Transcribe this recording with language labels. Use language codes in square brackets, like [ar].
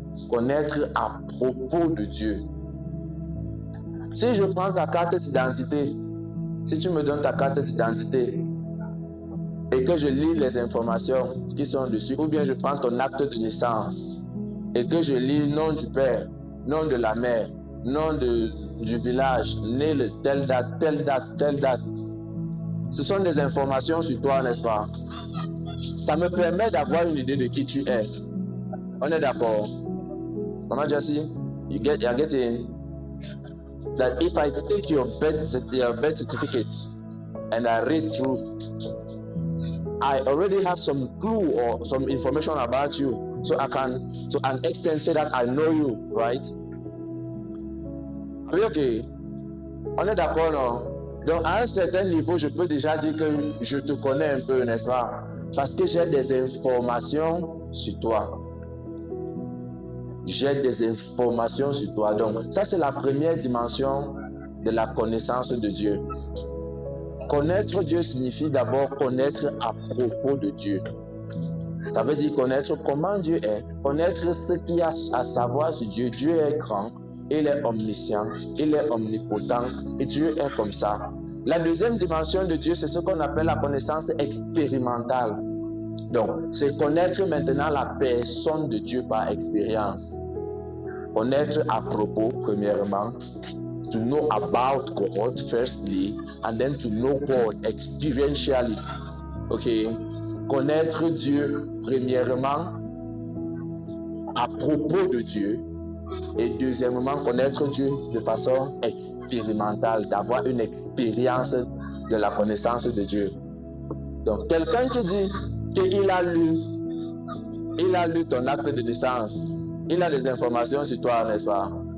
[fr] Connaître à propos de Dieu. Si je prends ta carte d'identité, si tu me donnes ta carte d'identité et que je lis les informations qui sont dessus, ou bien je prends ton acte de naissance et que je lis nom du père, nom de la mère, nom du village, né le telle date, telle date, telle date. Ce sont des informations sur toi, n'est-ce pas? Ça me permet d'avoir une idée de qui tu es. On est d'accord? [en] Mama Jessie, you're getting that if I take your birth certificate and I read through, I already have some clue or some information about you. So I can, to an extent, say that I know you, right? [fr] Oui, ok. On est d'accord, non? Donc, à un certain niveau, je peux déjà dire que je te connais un peu, n'est-ce pas? Parce que j'ai des informations sur toi. J'ai des informations sur toi. Donc, ça, c'est la première dimension de la connaissance de Dieu. Connaître Dieu signifie d'abord connaître à propos de Dieu. Ça veut dire connaître comment Dieu est, connaître ce qu'il y a à savoir sur Dieu. Dieu est grand, il est omniscient, il est omnipotent et Dieu est comme ça. La deuxième dimension de Dieu, c'est ce qu'on appelle la connaissance expérimentale. Donc, c'est connaître maintenant la personne de Dieu par expérience. Connaître à propos, premièrement. [en] To know about God, firstly, and then to know God experientially. [fr] Ok? Connaître Dieu, premièrement, à propos de Dieu. Et deuxièmement, connaître Dieu de façon expérimentale, d'avoir une expérience de la connaissance de Dieu. Donc, quelqu'un qui dit qu'il a lu ton acte de naissance, il a des informations sur toi, n'est-ce pas?